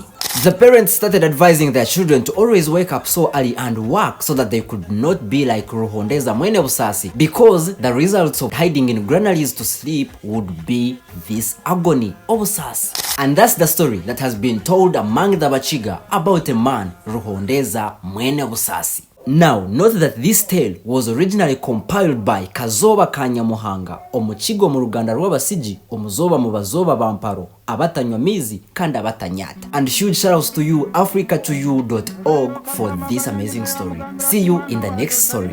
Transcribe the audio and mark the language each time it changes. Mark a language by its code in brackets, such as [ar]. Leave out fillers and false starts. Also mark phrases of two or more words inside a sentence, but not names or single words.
[en] The parents started advising their children to always wake up so early and work so that they could not be like Ruhondeeza Mweene BUSASI, because the results of hiding in granaries to sleep would be this agony or BUSASI. And that's the story that has been told among the Bakiga about a man, Ruhondeeza Mweene BUSASI. Now, note that this tale was originally compiled by Kazoba Kanyamuhanga, [cgg] omukigo mu Ruganda rw'Abasigi, omuzoba mu bazoba bamparo, abatanywa mizi kandi abatanyata. [en] And huge shoutouts to you, africa2you.org, for this amazing story. See you in the next story.